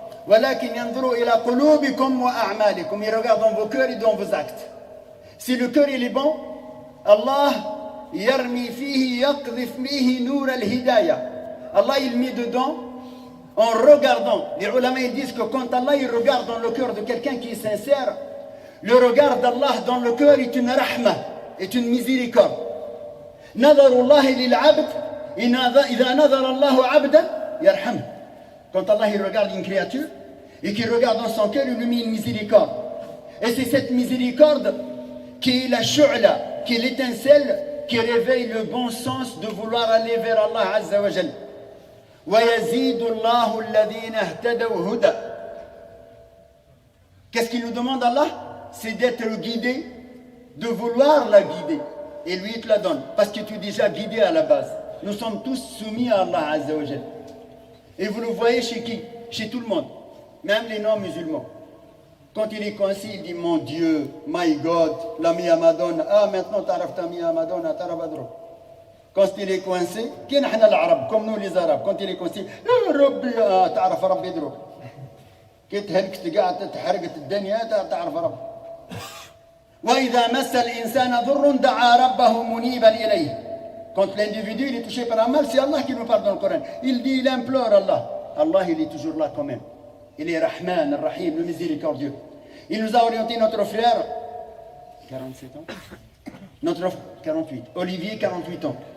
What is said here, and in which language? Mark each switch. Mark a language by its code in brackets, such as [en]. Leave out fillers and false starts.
[ar] ولكن ينظروا إلى قلوبكم وأعمالكم. [fr] Il regarde dans vos cœurs et dans vos actes. Si le cœur il est bon, Allah [ar] يرمي فيه يقذف فيه نور الهداية. [fr] Allah il met dedans en regardant. Les ulama ils disent que quand Allah il regarde dans le cœur de quelqu'un qui est sincère, le regard d'Allah dans le cœur est une rahma, est une miséricorde. [ar] نظر الله للعبد إذا نظر الله عبدا يرحمه. [fr] Quand Allah il regarde une créature et qu'il regarde dans son cœur, il lui met une miséricorde. Et c'est cette miséricorde qui est la shu'la, qui est l'étincelle qui réveille le bon sens de vouloir aller vers Allah Azza wa Jal. [ar] وَيَزِيدُ اللَّهُ الَّذِينَ اهْتَدَوْا هُدًى. [fr] Qu'est-ce qu'il nous demande Allah? C'est d'être guidé, de vouloir la guider. Et lui il te la donne, parce que tu es déjà guidé à la base. Nous sommes tous soumis à Allah Azza wa Jal. Et vous le voyez chez qui? Chez tout le monde, même les non-musulmans. Quand il est coincé, il dit mon Dieu, my God, la mia Madonna. Ah, maintenant t'arrêtes ta mia Madonna, t'arrêtes. Quand il est coincé, qui est l'arabe, comme nous les arabes, quand il est coincé, Rabbi, t'arrêtes Rabbi drôle. [ar] Qui تهلكت قاعد تحرقت الدنيا تعرف رب. وإذا مس الإنسان ضر دعا ربه منيبا إليه. [fr] Quand l'individu il est touché par un mal, c'est Allah qui nous parle dans le Coran. Il dit, il implore Allah. Allah, il est toujours là quand même. Il est Rahman, Rahim, le miséricordieux. Il nous a orienté notre frère, 47 ans, notre 48, Olivier, 48 ans.